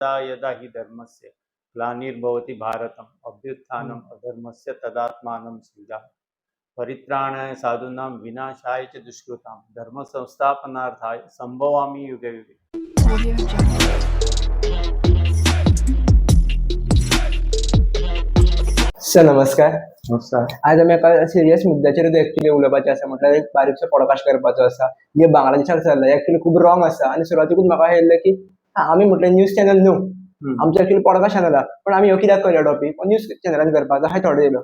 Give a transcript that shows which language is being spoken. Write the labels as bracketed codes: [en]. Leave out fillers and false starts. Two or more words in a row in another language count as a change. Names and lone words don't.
[sa] यदा यदा हि धर्मस्य ग्लानिर्भवति भारतम् अभ्युत्थानम् अधर्मस्य तदात्मानं सृजामि परित्राणाय साधूनां विनाशाय च दुष्कृतां धर्म संस्थापनार्थाय संभवामि युगे युगे. [kok] सर नमस्कार. नमस्कार. आज आमी एका सिरियस मुद्द्याचेर एक्चुअली उलोवपाचें आसा, म्हटल्यार एक बारीकसो पॉडकास्ट करपाचो आसा जे बांगलादेशाक चल्ला. एक्चुअली खूब रॉंग आसा आनी सुरवातेकूच म्हाका हेल्लें की आमी म्हटलें [en] news channel [kok] न्हू, आमचो एक्चुअली [en] podcast channel [kok] आहा, पण आमी हो कित्याक करया [en] topic news channel [kok] करपाक जाय, हांवें थोडे येयलो.